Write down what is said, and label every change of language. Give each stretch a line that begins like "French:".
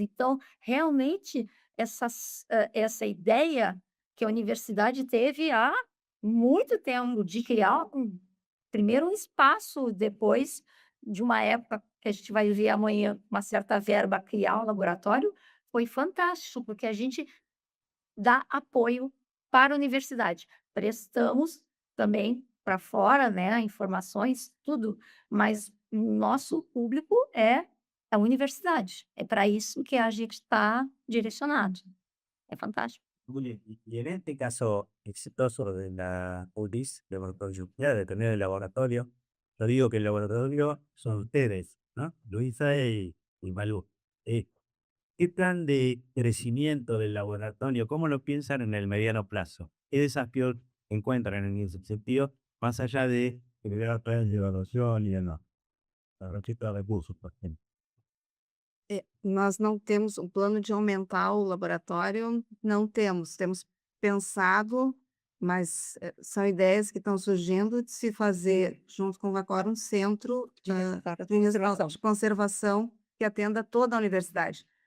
Portuguese: Então, realmente, essa ideia que a universidade teve há muito tempo de criar primeiro um espaço, depois de uma época que a gente vai ver amanhã, uma certa verba, criar um laboratório, foi fantástico, porque a gente dá apoio para a universidade. Prestamos também para fora, né, informações, tudo, mas nosso público é a universidade. É para isso que a gente está direcionado. É fantástico.
Spanish: Juli, y en este caso exitoso de la ULIS, de Productividad, de tener el laboratorio, yo digo que el laboratorio son ustedes, ¿no? Luisa y Malú. ¿Qué plan de crecimiento del laboratorio? ¿Cómo lo piensan en el mediano plazo? ¿Qué desafíos encuentran en ese sentido, más allá de generar planes de evaluación y demás? La receta de recursos, por ejemplo.
Portuguese: Nós não temos um plano de aumentar o laboratório, não temos. Temos pensado, mas são ideias que estão surgindo de se fazer, junto com o Vacor, um centro de conservação que atenda toda a universidade.